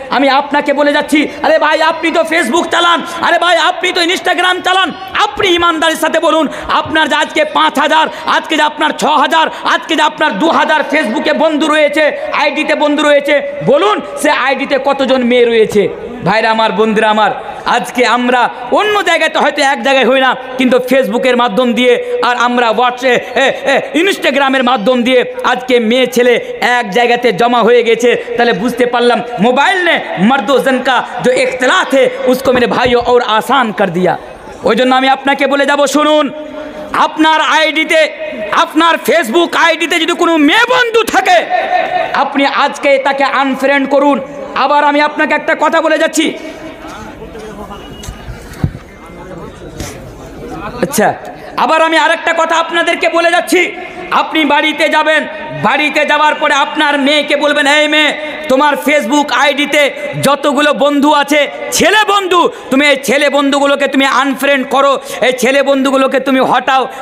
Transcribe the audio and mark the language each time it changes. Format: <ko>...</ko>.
<bn>আমি আপনাকে বলে যাচ্ছি, আরে ভাই আপনি তো ফেসবুক চালান, আরে ভাই আপনি তো ইনস্টাগ্রাম চালান, আপনি ইমানদারির সাথে বলুন, আপনার যে আজকে 5000, আজকে যে আপনার 6000, আজকে যে আপনার 2000 ফেসবুকে বন্ধু রয়েছে, আইডিতে বন্ধু রয়েছে, বলুন সে আইডিতে কতজন মেয়ে রয়েছে? ভাইরা আমার, বন্ধুরা আমার, আজকে আমরা অন্য জায়গায় তো হয়তো এক জায়গায় হই না, কিন্তু ফেসবুকের মাধ্যম দিয়ে আর আমরা ইনস্টাগ্রামের মাধ্যম দিয়ে আজকে মেয়ে ছেলে এক জায়গাতে জমা হয়ে গেছে। তাহলে বুঝতে পারলাম মোবাইল</bn> <hi>ने मर्द जन का जो इख्तिलाफ है उसको मेरे भाइयों और आसान कर दिया।</hi> <bn>ওই জন্য আমি আপনাকে বলে যাব, শুনুন, আপনার আইডিতে, আপনার ফেসবুক আইডিতে যদি কোনো মেয়ে বন্ধু থাকে, আপনি আজকে তাকে আনফ্রেন্ড করুন। আবার আমি আপনাকে একটা কথা বলে যাচ্ছি, আচ্ছা, আবার আমি আরেকটা কথা আপনাদেরকে বলে যাচ্ছি, আপনি বাড়িতে যাবেন, বাড়িতে যাওয়ার পরে আপনার মেয়েকে বলবেন, এই মেয়ে, তোমার ফেসবুক আইডিতে যতগুলো বন্ধু আছে ছেলে বন্ধু, তুমি এই ছেলে বন্ধুগুলোকে তুমি আনফ্রেন্ড করো, এই ছেলে বন্ধুগুলোকে তুমি হটাও।</bn>